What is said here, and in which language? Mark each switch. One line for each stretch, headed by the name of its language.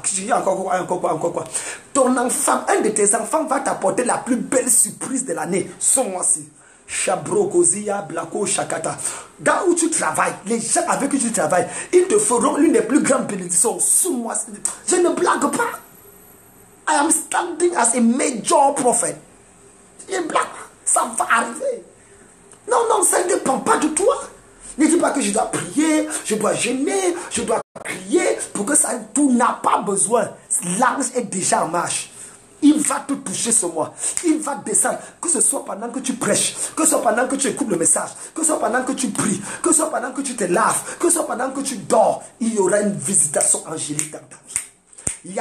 French: Encore. Ton enfant, un de tes enfants va t'apporter la plus belle surprise de l'année ce mois-ci. Chabrokozia, Blako, Shakata. Là où tu travailles, les gens avec qui tu travailles, ils te feront l'une des plus grandes bénédictions ce mois-ci. Je ne blague pas.
English: I am standing as a major prophet.
French: Je ne blague pas. Ça va arriver. Non, ça ne dépend pas de toi. Ne dis pas que je dois prier, je dois gêner, je dois crier pour que ça, tout n'a pas besoin. L'ange est déjà en marche. Il va te toucher ce mois. Il va descendre. Que ce soit pendant que tu prêches, que ce soit pendant que tu écoutes le message, que ce soit pendant que tu pries, que ce soit pendant que tu te laves, que ce soit pendant que tu dors, il y aura une visitation angélique dans ta vie.